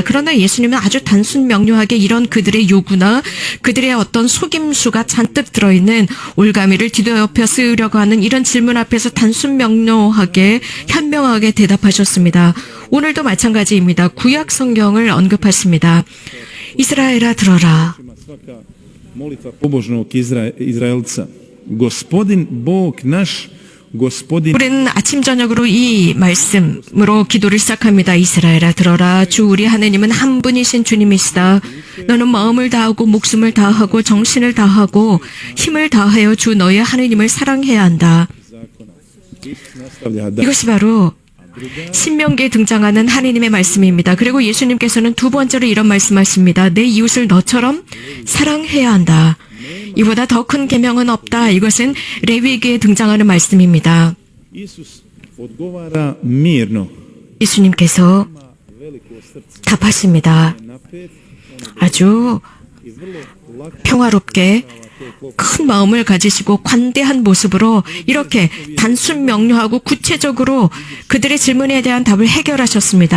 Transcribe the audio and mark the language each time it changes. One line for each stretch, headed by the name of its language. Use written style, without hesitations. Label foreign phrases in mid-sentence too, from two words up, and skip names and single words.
Korean: 그러나 예수님은 아주 단순 명료하게 이런 그들의 요구나 그들의 어떤 속임수가 잔뜩 들어있는 올가미를 뒤덮여 쓰려고 하는 이런 질문 앞에서 단순 명료하게 현명하게 대답하셨습니다. 오늘도 마찬가지입니다. 구약 성경을 언급하십니다. 이스라엘아 들어라.
Croatian: svaka molitva pobožnog Izraelca. Gospodin Bog naš, Gospodin
Korean: 우리는 아침 저녁으로 이 말씀으로 기도를 시작합니다. 이스라엘아 들어라. 주 우리 하느님은 한 분이신 주님이시다. 너는 마음을 다하고 목숨을 다하고 정신을 다하고 힘을 다하여 주 너의 하느님을 사랑해야 한다.
Croatian: nastavlja da
Korean: 이것이 바로 신명기에 등장하는 하느님의 말씀입니다. 그리고 예수님께서는 두 번째로 이런 말씀하십니다. 내 이웃을 너처럼 사랑해야 한다. 이보다 더 큰 계명은 없다. 이것은 레위기에 등장하는 말씀입니다.
Croatian: Isus odgovara mirno.
Korean: 예수님께서 답하십니다. 아주 평화롭게 큰 마음을 가지시고 관대한 모습으로 이렇게 단순 명료하고 구체적으로 그들의 질문에 대한 답을 해결하셨습니다.